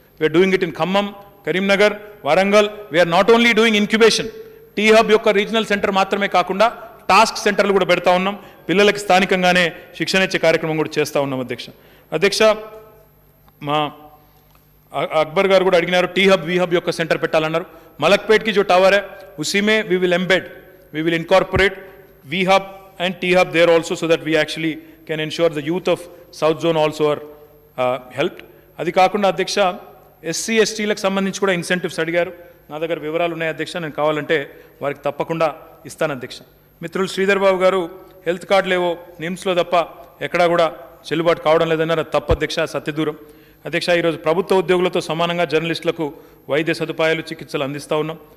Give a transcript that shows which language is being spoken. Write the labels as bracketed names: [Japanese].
[English] we're doing it in [Telugu] Khammam, Karimnagar, Warangal. [English] we're not only doing incubation, [Telugu] tea hub యొక్క regional centre మాత్రమే కాకుండా task సెంటర్లు కూడా పెడతా ఉన్నాం. పిల్లలకి స్థానికంగానే శిక్షణ ఇచ్చే కార్యక్రమం కూడా చేస్తూ ఉన్నాం అధ్యక్ష. మా అక్బర్ గారు కూడా అడిగినారు, టీ హబ్ वी हब యొక్క సెంటర్ పెట్టాలన్నారు. [English] Malakpet [Hindi] की जो टावर है उसी में [English] we will incorporate we hub and T hub there also so that we actually can ensure the youth of south zone also are helped. [Telugu] అది కాకుండా అధ్యక్ష ఎస్సీ ఎస్టీలకు సంబంధించి కూడా ఇన్సెంటివ్స్ అడిగారు. నా దగ్గర వివరాలు ఉన్నాయి అధ్యక్ష, నేను కావాలంటే వారికి తప్పకుండా ఇస్తాను అధ్యక్ష. మిత్రులు శ్రీధర్ బాబు గారు హెల్త్ కార్డులేవో నిమ్స్లో తప్ప ఎక్కడా కూడా చెల్లుబాటు కావడం లేదన్నారు. అది తప్పు అధ్యక్ష, సత్యదూరం అధ్యక్ష. ఈరోజు ప్రభుత్వ ఉద్యోగులతో సమానంగా జర్నలిస్టులకు వైద్య సదుపాయాలు, చికిత్సలు అందిస్తూ ఉన్నాం.